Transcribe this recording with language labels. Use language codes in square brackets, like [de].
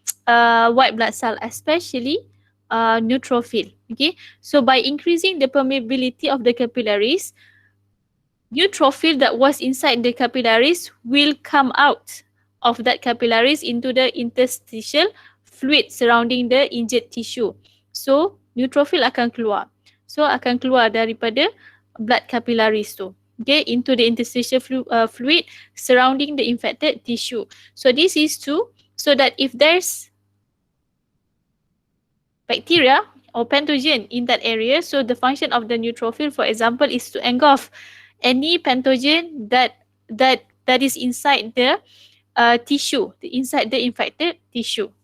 [en] white blood cell, especially neutrophil. Okay, so by increasing the permeability of the capillaries, neutrophil that was inside the capillaries will come out of that capillaries into the interstitial fluid surrounding the injured tissue. [ms] So neutrophil akan keluar. So akan keluar daripada blood capillaries tu. [en] Okay, into the interstitial fluid surrounding the infected tissue. So this is so that if there's bacteria or pathogen in that area, so the function of the neutrophil, for example, is to engulf any pathogen that is inside the tissue, inside the infected tissue.